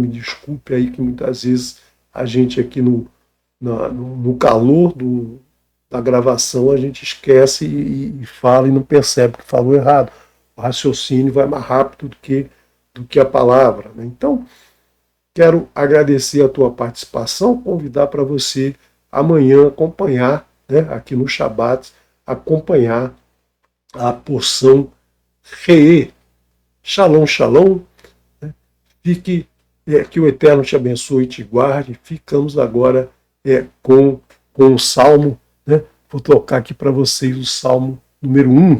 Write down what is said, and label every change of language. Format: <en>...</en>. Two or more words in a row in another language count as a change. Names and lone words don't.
<pt>Me desculpe aí que muitas vezes a gente aqui no calor da gravação a gente esquece e fala e não percebe que falou errado. O raciocínio vai mais rápido do que a palavra. Né? Então, quero agradecer a tua participação, convidar para você amanhã acompanhar, né, aqui no Shabat, acompanhar a porção Re'ê.</pt> <he>שלום, שלום.</he> <pt>Né? Fique, que o Eterno te abençoe e te guarde. Ficamos agora com o Salmo, né? Vou tocar aqui para vocês o Salmo número 1.</pt>